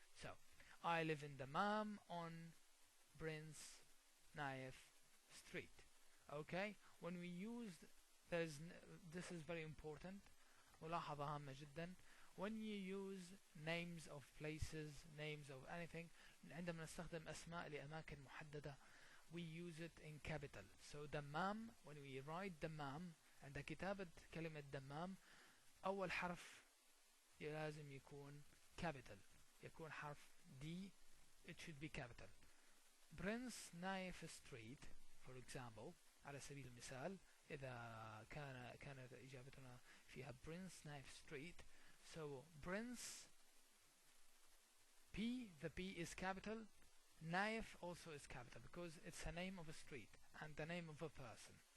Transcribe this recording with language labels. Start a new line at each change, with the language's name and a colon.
English: So I live in Dammam on Prince Naif Street. Okay, when we use this is very important.
Arabic: ملاحظة هامة جدا.
English: When you use names of places, names of anything,
Arabic: عندما نستخدم أسماء لأماكن محددة,
English: we use it in capital.
Arabic: So دمام,
English: when we write
Arabic: دمام, عند كتابة كلمة دمام, أول حرف لازم يكون capital, يكون حرف D,
English: it should be capital. Prince Naif Street, for example,
Arabic: على سبيل المثال, إذا كانت إجابتنا فيها
English: Prince Naif Street, so Prince, P, the P is capital, Naif also is capital because it's a name of a street and the name of a person.